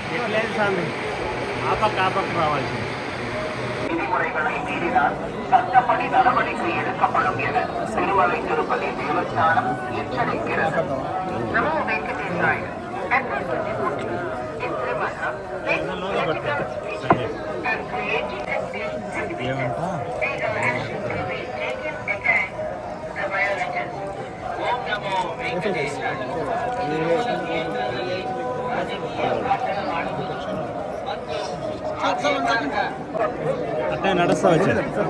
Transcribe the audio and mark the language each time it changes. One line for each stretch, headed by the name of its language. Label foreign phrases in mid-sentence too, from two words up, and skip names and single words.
Telugu: లేదు స్వామి ఆపక్ రావాల్సింది.
Tamil: விதிமுறைகளை மீறினால் சட்டப்படி நடவடிக்கை எடுக்கப்படும் என திருமலை திருப்பதி தேவஸ்தானம் எச்சரிக்கிறது.
Sanskrit: நமோ வெங்கடேசாய. ఓం నమో వెంకటేశాయ.
Telugu: అట్టే నడుస్తా వచ్చాను.